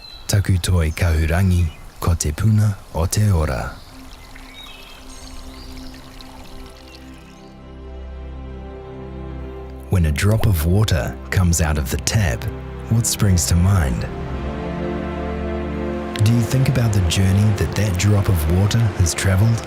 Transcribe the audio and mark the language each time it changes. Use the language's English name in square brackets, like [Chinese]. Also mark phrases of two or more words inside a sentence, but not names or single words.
[Māori] Taku toi kahurangi ko te puna o te ora. [English] When a drop of water comes out of the tap, what springs to mind? Do you think about the journey that drop of water has traveled?